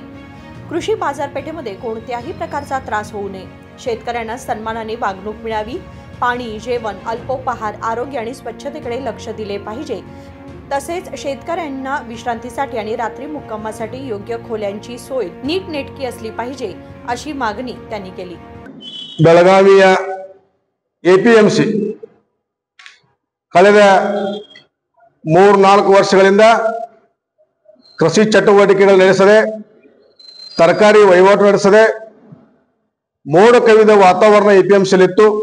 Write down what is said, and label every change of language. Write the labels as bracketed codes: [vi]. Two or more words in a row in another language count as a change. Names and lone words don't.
[mr] कृषी बाजारपेठेमध्ये कोणत्याही प्रकारचा त्रास होऊ नये, शेतकऱ्यांना सन्मानाने वागणूक मिळावी, पाणी, जेवण, अल्पोपहार, आरोग्य आणि स्वच्छतेकडे लक्ष दिले पाहिजे। तसेच शेतकऱ्यांना विश्रांतीसाठी आणि रात्री मुक्कामासाठी योग्य खोल्यांची सोय नीटनेटकी असली पाहिजे अशी मागणी त्यांनी केली। [kn] ಬೆಳಗಾವಿಯ ಎಪಿಎಂಸಿ ಕಳೆದ 3-4 ವರ್ಷಗಳಿಂದ ಕೃಷಿ ಚಟುವಟಿಕೆಗಳು ನಡೆಸದೆ, ತರಕಾರಿ ವಹಿವಾಟು ನಡೆಸದೆ ಮೋಡ ಕವಿದ ವಾತಾವರಣ ಎಪಿಎಂಸಿಯಲ್ಲಿತ್ತು।